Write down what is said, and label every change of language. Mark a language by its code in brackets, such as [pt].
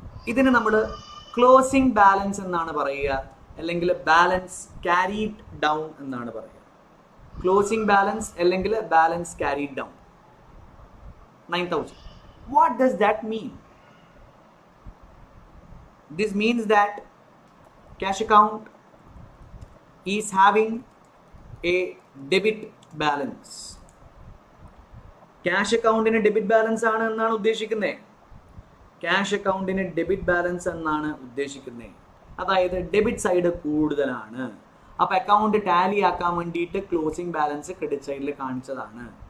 [ml] ഇതിന് നമ്മൾ closing balance എന്നാണ് പറയുക, അല്ലെങ്കിൽ ബാലൻസ് ക്യാരീഡ് ഡൗൺ എന്നാണ് പറയുക. ക്ലോസിംഗ് ബാലൻസ് അല്ലെങ്കിൽ balance carried down 9,000. [en] What does that mean? This means that cash account is having a debit balance. [ml] Cash അക്കൗണ്ടിന് debit balance ആണ് എന്നാണ് ഉദ്ദേശിക്കുന്നത്. ക്യാഷ് അക്കൗണ്ടിന് ഡെബിറ്റ് ബാലൻസ് എന്നാണ് ഉദ്ദേശിക്കുന്നത്. അതായത് ഡെബിറ്റ് സൈഡ് കൂടുതലാണ്. അപ്പോൾ അക്കൗണ്ട് ടാലി ആക്കാൻ വേണ്ടിയിട്ട് ക്ലോസിംഗ് ബാലൻസ് ക്രെഡിറ്റ് സൈഡിൽ കാണിച്ചതാണ്.